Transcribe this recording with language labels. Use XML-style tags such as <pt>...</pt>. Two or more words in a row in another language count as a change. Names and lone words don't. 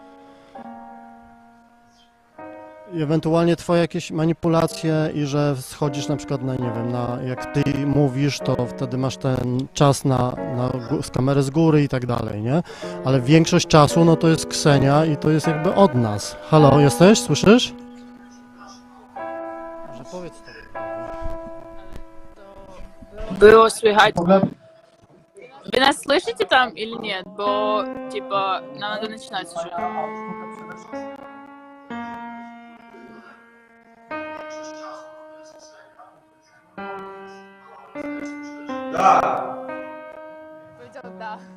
<pl>I ewentualnie twoje jakieś manipulacje i że schodzisz na przykład na, nie wiem, na, jak ty mówisz, to wtedy masz ten czas z kamery z góry i tak dalej, nie? Ale większość czasu, no to jest Ksenia i to jest jakby od nas. Halo, jesteś? Słyszysz? Może powiedz to. Było słychać.</pl> <ru>Вы нас слышите там или нет? Бо, типа, нам надо начинать уже.</ru> <pl>Powiedział da.</pl>